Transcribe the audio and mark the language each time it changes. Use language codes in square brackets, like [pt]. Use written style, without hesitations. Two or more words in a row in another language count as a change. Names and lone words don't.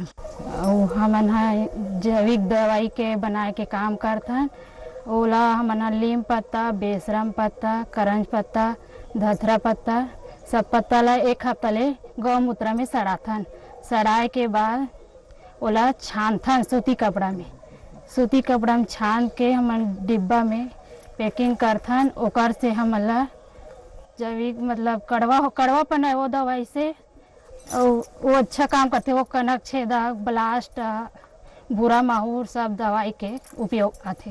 [hne] और हमन जैविक दवाई के बनाए के काम करथन। ओला हमन नीम पत्ता, बेसरम पत्ता, करंज पत्ता, धथरा पत्ता, सब पत्ता ला 1 हफ्ता ले गौमूत्र में सड़ाथन। सड़ाए के बाद ओला छानथन सूती कपड़ा में छान के हम डिब्बा में पैकिंग करथन। ओकर से हमला जैविक मतलब कड़वापन है वो दवाई से, वो अच्छा काम करते। वो कनक छेदक, ब्लास्ट, बुरा माहूर सब दवाई के उपयोग आते।